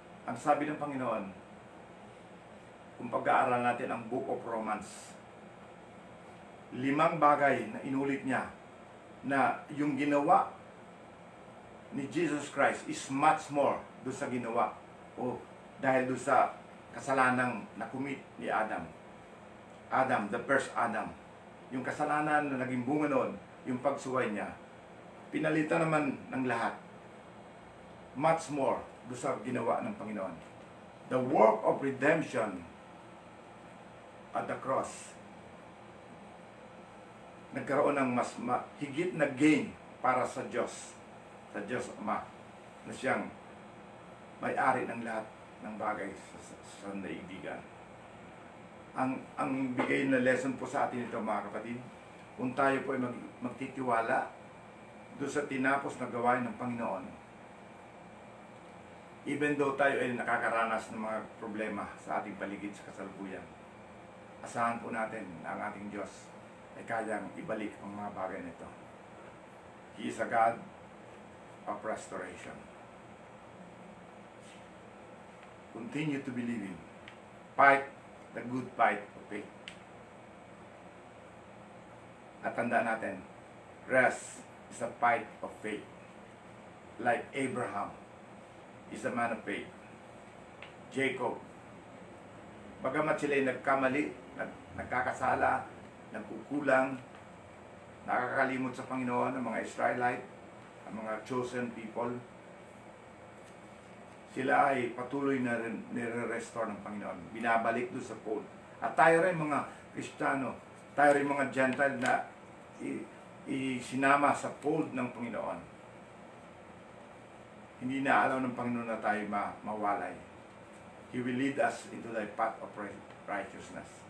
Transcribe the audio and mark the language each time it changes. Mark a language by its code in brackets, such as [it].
[tl] Ang sabi ng Panginoon, kung pag-aaral natin ang Book of Romans, 5 bagay na inulit niya na yung ginawa ni Jesus Christ [en] is much more [tl] doon sa ginawa o dahil doon sa kasalanang nakumit ni Adam. Adam, [en] the first Adam. [tl] Yung kasalanan na naging bunga noon, yung pagsuway niya, pinalitan naman ng lahat. [en] Much more [tl] doon sa ginawa ng Panginoon. [en] The work of redemption at the cross. [tl] Nagkaroon ng mas higit na gain para sa Diyos Ama, na siyang may-ari ng lahat ng bagay sa daigdigan. Ang bigay na lesson po sa atin ito, mga kapatid, kung tayo po ay magtitiwala doon sa tinapos na gawain ng Panginoon, [en] even though [tl] tayo ay nakakaranas ng mga problema sa ating paligid sa kasalukuyan, asahan po natin na ang ating Diyos ay kayang ibalik ang mga bagay nito. [en] He is a God of restoration. Continue to believe Him. Fight the good fight of faith. [tl] At tandaan natin, [en] rest is a fight of faith. Like Abraham is a man of faith. [tl] Jacob, bagamat sila ay nagkamali, nagkakasala, nagkukulang, nakakalimot sa Panginoon, ang mga Israelite, ang mga chosen people, sila ay patuloy na nire-restore ng Panginoon. Binabalik doon sa fold. At tayo rin mga Kristiyano, tayo rin mga Gentile na isinama sa fold ng Panginoon. Hindi na alam ng Panginoon na tayo mawalay. [en] He will lead us into the path of righteousness.